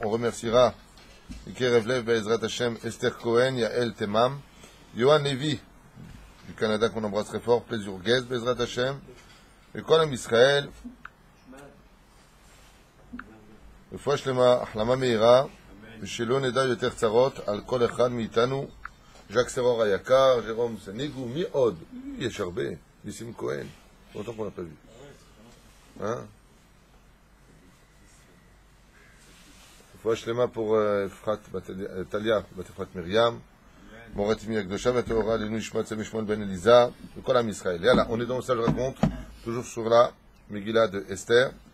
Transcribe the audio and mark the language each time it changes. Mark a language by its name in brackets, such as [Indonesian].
[French] On remerciera Ikerev Lev, Be'ezrat Hashem, Esther Cohen, Yael Temam, Yohan Nevi, du Canada qu'on embrasse très fort, Plaisir Guez, Be'ezrat Hashem, et Kolam Israël, [Hebrew] רפואה שלמה, החלמה מהירה, ושלא נדע יותר צרות על כל אחד מאיתנו. ז'ק סרור היקר, ז'רום סניגו, מי עוד? יש הרבה, ניסים כהן, אותו [French] qu'on n'a pas vu. [Hebrew] רפואה שלמה pour טליה, בת אפרת מרים, מורת אמי הקדושה והטהורה, לעילוי נשמת צבי שמואל בן אליזה, וכל עם ישראל. [French] יאללה, on est dans le sage raconte, toujours sur la Megillah de Esther.